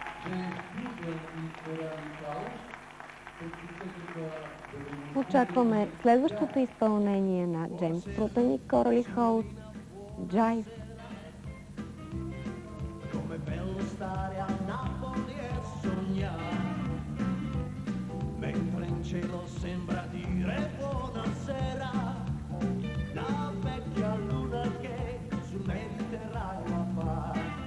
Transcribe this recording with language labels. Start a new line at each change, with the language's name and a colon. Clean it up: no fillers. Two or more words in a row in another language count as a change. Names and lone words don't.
Bulgarian: Очакваме следващото изпълнение на Джеймс Брутън и Корали Холс, Jive.
Italian: Com'è bello stare a Napoli e sognare, mentre in cielo sembra dire buonasera, la vecchia luna che sul Mediterraneo appare.